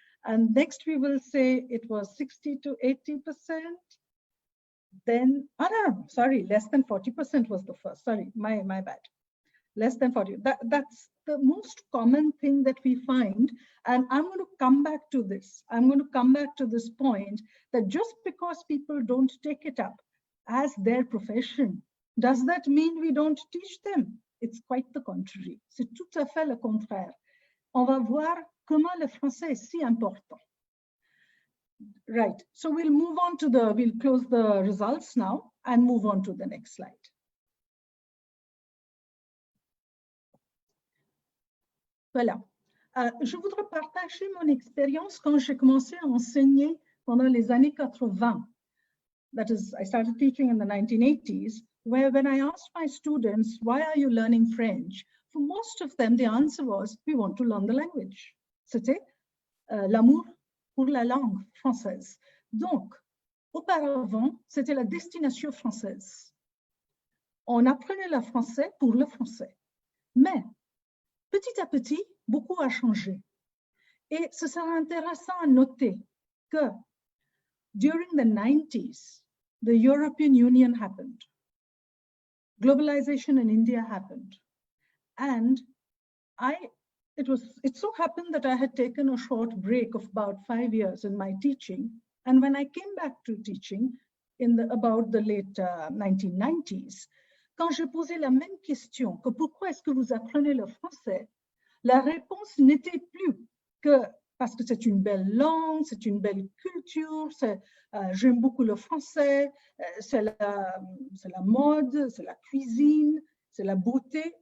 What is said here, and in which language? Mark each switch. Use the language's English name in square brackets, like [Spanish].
[English] And next we will say it was 60 to 80%. Then, no, sorry, less than 40% was the first. Sorry, my bad. Less than 40. That's the most common thing that we find. And I'm going to come back to this. I'm going to come back to this point that just because people don't take it up as their profession, does that mean we don't teach them? It's quite the contrary. [French] C'est tout à fait le contraire. On va voir comment le français est si important. [English] Right, so we'll move on to we'll close the results now and move on to the next slide. [French] Voilà. Je voudrais partager mon expérience quand j'ai commencé à enseigner pendant les années 80. [English] That is, I started teaching in the 1980s, where when I asked my students, why are you learning French? For most of them, the answer was, we want to learn the language. [French] C'était l'amour pour la langue française. Donc, auparavant, c'était la destination française. On apprenait le français pour le français. Mais, petit à petit, beaucoup a changé. Et ce sera intéressant à noter que [English] during the 90s, the European Union happened. Globalization in India happened. And it so happened that I had taken a short break of about 5 years in my teaching. And when I came back to teaching about the late 1990s, [French] quand j'ai posé la même question, que pourquoi est-ce que vous apprenez le français, la réponse n'était plus que parce que c'est une belle langue, c'est une belle culture, j'aime beaucoup le français, c'est la mode, c'est la cuisine, c'est la beauté.